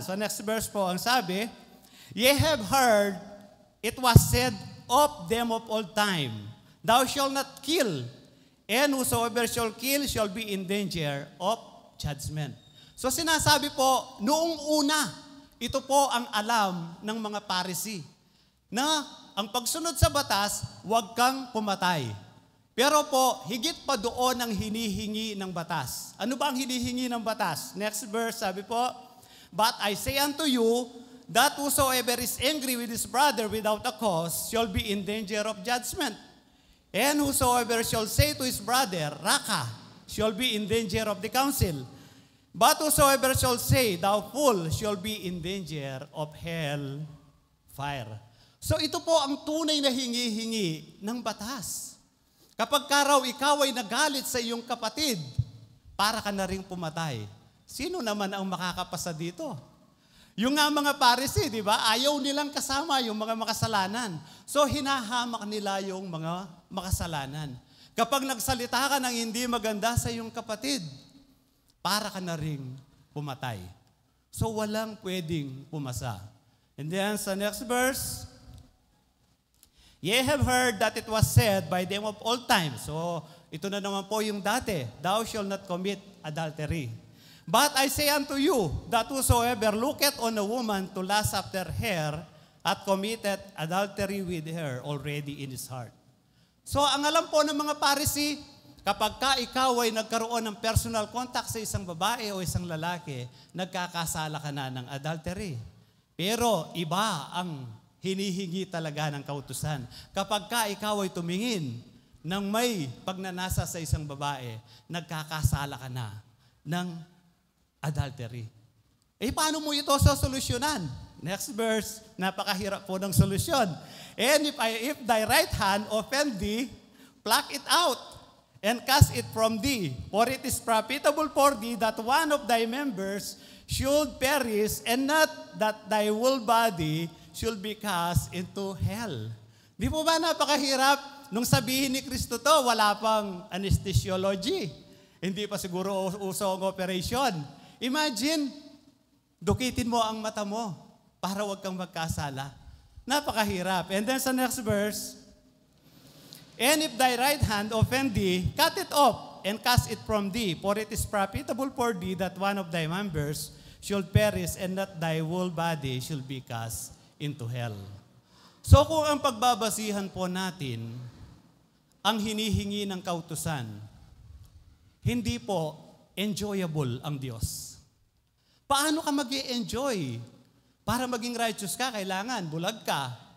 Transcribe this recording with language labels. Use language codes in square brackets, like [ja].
[en] So next verse [tl] po ang sabi, [en] Ye have heard it was said of them of old time, Thou shalt not kill, and whosoever shall kill shall be in danger of judgment. [tl] So sinasabi po, noong una, ito po ang alam ng mga Pharisee, na ang pagsunod sa batas, huwag kang pumatay. Pero po, higit pa doon ang hinihingi ng batas. Ano ba ang hinihingi ng batas? [en] Next verse, [tl] sabi po, [en] But I say unto you, that whosoever is angry with his brother without a cause shall be in danger of judgment. And whosoever shall say to his brother, Raka, shall be in danger of the council. But whosoever shall say, Thou fool, shall be in danger of hell fire. [tl] So ito po ang tunay na hingi-hingi ng batas. Kapag raw ikaw ay nagalit sa iyong kapatid, para ka na rin pumatay. Sino naman ang makakapasa dito? Yung nga mga Pharisee, di ba? Ayaw nilang kasama yung mga makasalanan. So hinahamak nila yung mga makasalanan. Kapag nagsalita ka ng hindi maganda sa iyong kapatid, para ka na rin pumatay. So walang pwedeng pumasa. [en] And then sa next verse, Ye have heard that it was said by them of old time. [tl] So ito na naman po yung dati, [en] Thou shalt not commit adultery. But I say unto you, that whosoever looketh on a woman to lust after her, hath committed adultery with her already in his heart. [tl] So ang alam po ng mga Pharisee, kapag ka ikaw ay nagkaroon ng personal contact sa isang babae o isang lalaki, nagkakasala ka na ng adultery. Pero iba ang hinihingi talaga ng kautusan. Kapag ka ikaw ay tumingin ng may pagnanasa sa isang babae, nagkakasala ka na ng adultery. Paano mo ito sosolusyonan? Next verse, napakahirap po ng solusyon. [en] And if thy right hand offend thee, pluck it out, and cast it from thee. For it is profitable for thee that one of thy members should perish, and not that thy whole body should be cast into hell. [tl] Di po ba napakahirap? Nung sabihin ni Kristo to, wala pang anesthesiology. Hindi pa siguro uso ang operation. Imagine, dukitin mo ang mata mo para wag kang magkasala. Napakahirap. [en] And then sa next verse, And if thy right hand offend thee, cut it off and cast it from thee, for it is profitable for thee that one of thy members should perish, and that thy whole body should be cast into hell. [tl] So kung ang pagbabasihan po natin, ang hinihingi ng kautusan, hindi po enjoyable ang Diyos. Paano ka mag-i-enjoy? Para maging righteous ka, kailangan bulag ka.